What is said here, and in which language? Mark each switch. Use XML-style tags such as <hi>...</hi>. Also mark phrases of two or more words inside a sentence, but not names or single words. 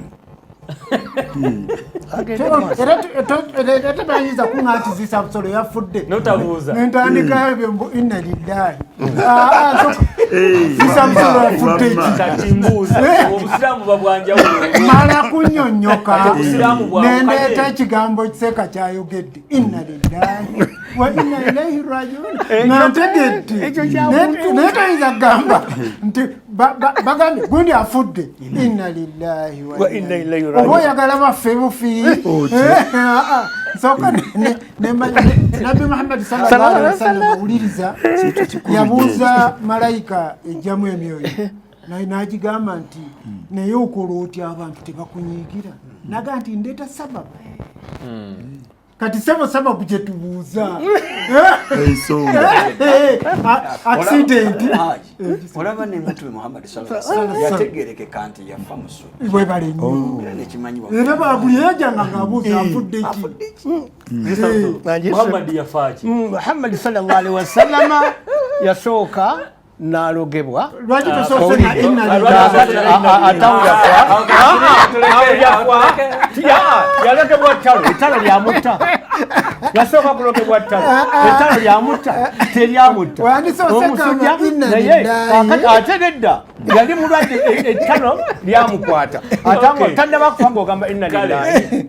<lg>era tebanyiza kuŋatizisa busolo yafudde notabuuza nentandika ebyo mbu</lg> <ar>إنا لله</ar> <lg>zisa busolo yafudde kati mbuuza obusiraamu babwanjawulo mala kunyonyoka nendeeta ekigambo kiseeka kyayogedde</lg> <ar>إنا لله وإنا إليه راجعون</ar> <lg>nantegedde naye toyinza kugamba nti bagambye gundi afudde</lg> <ar>إنا لله وإنا إليه</ar> <lg>raji'un oba oyagala baffe bufiiri nsooka nabbi Muhammad</lg> <ar>صلى الله عليه وسلم</ar> <lg>owuliriza yabuuza malayika ejjamu emyoyo naye n'agigamba nti naye okola otya abantu tebakunyiigira naga nti ndeeta sababu kati sababu gye tubuuza accident olaba ne mutume Muhammad</lg> <ar>صلى الله عليه وسلم</ar> <lg>yategerekeka nti yafa musu bwe bale nnyo era babuli yajanga ng'abuuza afudde ki Muhammad yafaaki Muhammad</lg> <ar>صلى الله عليه وسلم</ar> <lg>yasooka n'alogebwa lwaki tosoose na inna yalogebwa ettalo lyamutta yasooka kulogebwa ettalo lyamutta teryamutta omusujja naye ate nedda yali mulwadde ettalo lyamukwata atanga tannaba kufa ng'ogamba</lg> <ar>إنا لله</ar>